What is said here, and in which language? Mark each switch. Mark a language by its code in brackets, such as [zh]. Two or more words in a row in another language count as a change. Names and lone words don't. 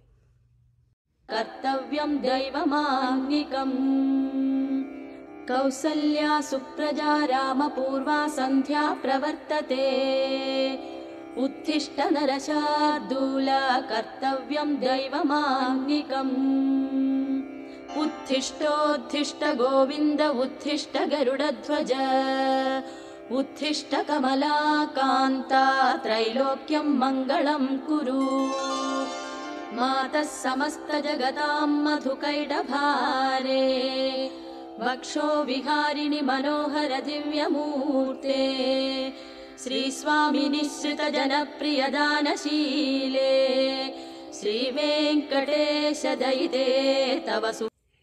[sa] కర్తవ్యం దైవమాన్నికం కౌసల్యా సుప్రజా రామ పూర్వా సంధ్యా ప్రవర్తతే ఉత్తిష్ట నరశార్దూల కర్తవ్యం దైవమాన్నికం उत्थिष्टोत्थिष्ट गोविन्द उत्थिष्ट गरुडध्वज उत्थिष्ट कमलाकान्ता त्रैलोक्यं मङ्गलं कुरु मातः समस्त जगतां मधुकैटभारे वक्षो विहारिणि मनोहर दिव्यमूर्ते श्रीस्वामिनि श्रित जनप्रिय दानशीले श्रीवेङ्कटेश दयिते तव